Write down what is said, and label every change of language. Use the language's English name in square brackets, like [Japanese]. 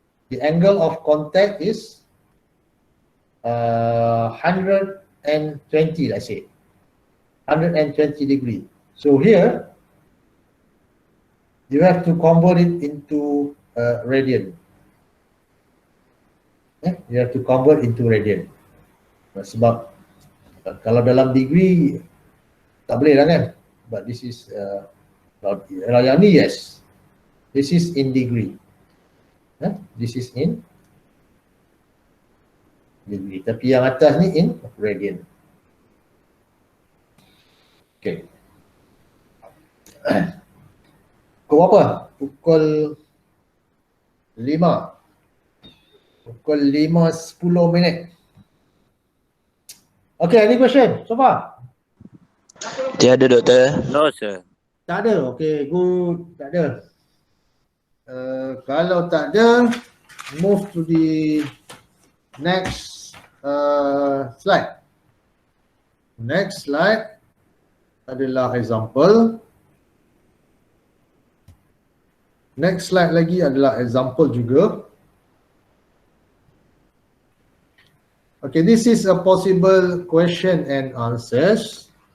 [English] The angle of contact is 120, let's say 120 degree. So here you have to convert it into radian. You have to convert into radian. [Malay] Sebab kalau dalam degree tak boleh lah kan. [English] But this is [Malay] kalau yang ni [English] yes, this is in degree. This is in degree. [Malay] Tapi yang atas ni [English] in radian. Okay. [Malay] Pukul apa? Pukul 5. Pukul 5:10. [English] Okay, any question so far? [Malay] Tiada doktor. [English] No, sir. [Malay] Tak ada. [English] Okay, good. [Malay] Tak ada. Kalau tak ada, [English] move to the next slide. Next slide [Malay] adalah [English] example. Next slide [Malay] lagi adalah [English] example [Malay] juga. [English] Okay, this is a possible question and answers.